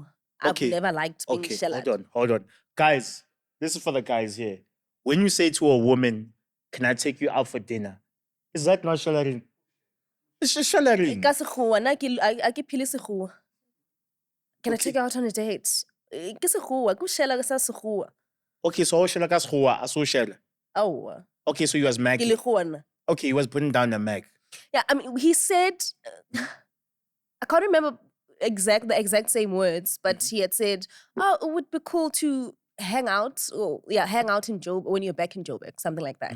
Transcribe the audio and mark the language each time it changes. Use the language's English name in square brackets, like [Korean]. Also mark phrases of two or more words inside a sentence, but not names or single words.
[English] I've never liked being shelled. Hold on. Guys, this is for the guys here. When you say to a woman, can I take you out for dinner? Is that not shallering? It's just shallering. Can I take you out on a date? Okay, so [Northern Sotho] shella ka sekgowa, a so shella. [English] Oh. Okay, so he was magging. Okay, he was putting down the mag. Yeah, I mean, he said, I can't remember the exact same words, but he had said, oh, it would be cool to hang out in Joburg when you're back in Joburg, something like that.